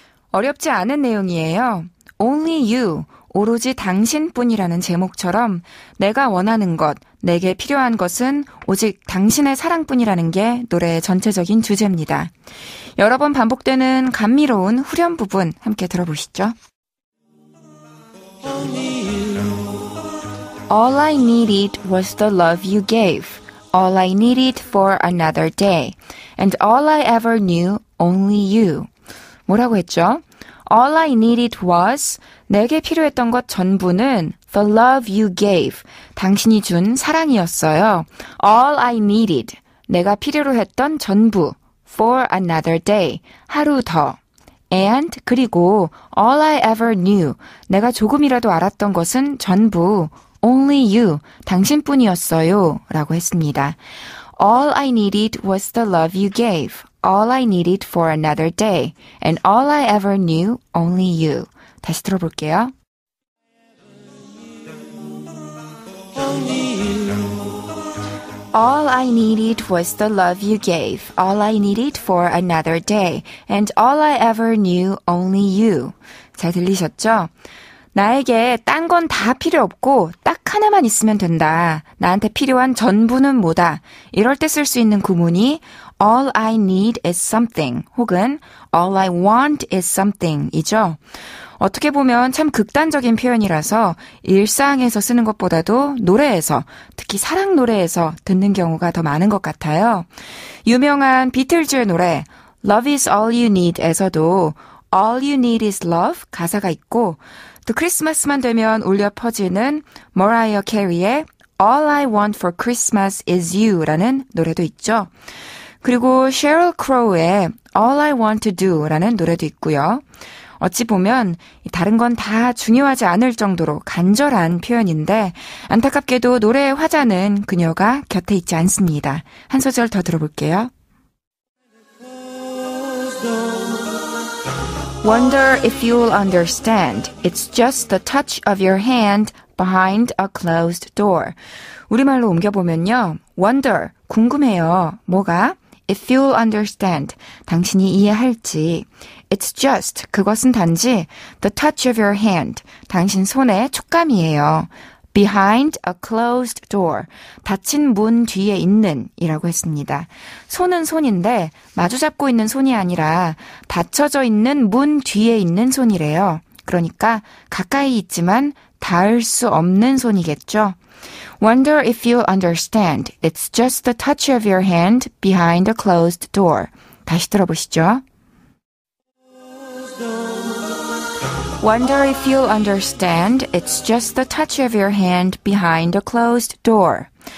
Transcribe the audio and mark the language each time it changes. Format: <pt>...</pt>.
<ko>어렵지 않은 내용이에요. Only You, 오로지 당신뿐이라는 제목처럼 내가 원하는 것, 내게 필요한 것은 오직 당신의 사랑뿐이라는 게 노래의 전체적인 주제입니다. 여러 번 반복되는 감미로운 후렴 부분 함께 들어보시죠.</ko> <en>All I needed was the love you gave. All I needed for another day. And all I ever knew, only you.</en> <ko>뭐라고 했죠?</ko> <en>All I needed was,</en> <ko>내게 필요했던 것 전부는</ko> <en>the love you gave,</en> <ko>당신이 준 사랑이었어요.</ko> <en>All I needed,</en> <ko>내가 필요로 했던 전부</ko> <en>for another day.</en> <ko>하루 더.</ko> <en>And</en> <ko>그리고</ko> <en>all I ever knew.</en> <ko>내가 조금이라도 알았던 것은 전부</ko> <en>only you.</en> <ko>당신뿐이었어요. 라고 했습니다.</ko> <en>All I needed was the love you gave. All I needed for another day. And all I ever knew, only you.</en> <ko>다시 들어볼게요.</ko> <en>All I needed was the love you gave. All I needed for another day. And all I ever knew, only you.</en> <ko>잘 들리셨죠? 나에게 딴 건 다 필요 없고 딱 하나만 있으면 된다. 나한테 필요한 전부는 뭐다. 이럴 때 쓸 수 있는 구문이</ko> <en>All I need is something</en> <ko>혹은</ko> <en>All I want is something</en> <ko>이죠. 어떻게 보면 참 극단적인 표현이라서 일상에서 쓰는 것보다도 노래에서, 특히 사랑 노래에서 듣는 경우가 더 많은 것 같아요. 유명한 비틀즈의 노래 Love is all you need에서도 All you need is love 가사가 있고 또 크리스마스만 되면 울려 퍼지는 머라이어 캐리의 All I want for Christmas is you라는 노래도 있죠. 그리고 sheryl crow의 All I want to do라는 노래도 있고요. 어찌 보면 다른 건 다 중요하지 않을 정도로 간절한 표현인데 안타깝게도 노래의 화자는 그녀가 곁에 있지 않습니다. 한 소절 더 들어볼게요.</ko> <en>Wonder if you'll understand. It's just the touch of your hand behind a closed door.</en> <ko>우리말로 옮겨보면요.</ko> <en>Wonder,</en> <ko>궁금해요. 뭐가?</ko> <en>If you'll understand.</en> <ko>당신이 이해할지.</ko> <en>It's just,</en> <ko>그것은 단지</ko> <en>the touch of your hand.</en> <ko>당신 손의 촉감이에요.</ko> <en>Behind a closed door.</en> <ko>닫힌 문 뒤에 있는 이라고 했습니다. 손은 손인데 마주 잡고 있는 손이 아니라 닫혀져 있는 문 뒤에 있는 손이래요. 그러니까 가까이 있지만 닿을 수 없는 손이겠죠.</ko> <en>Wonder if you'll understand. It's just the touch of your hand behind a closed door.</en> <ko>다시 들어보시죠.</ko> <en>Wonder if you'll understand. It's just the touch of your hand behind a closed door.</en>